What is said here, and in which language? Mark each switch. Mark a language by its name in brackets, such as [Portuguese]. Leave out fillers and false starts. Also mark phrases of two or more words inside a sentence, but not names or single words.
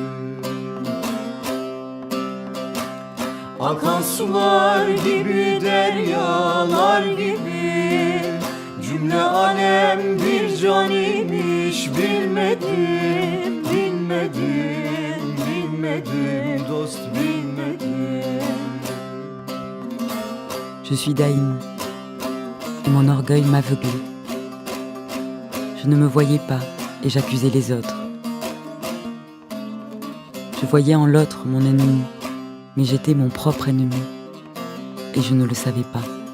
[Turkish] Akan sular gibi, deryalar gibi, cümle alem bir can imiş, bilmedim, bilmedim, bilmedim, dost bilmedim. [French] Je suis Daïn, et mon orgueil m'aveuglait. Je ne me voyais pas, et j'accusais les autres. Je voyais en l'autre mon ennemi, mais j'étais mon propre ennemi, et je ne le savais pas.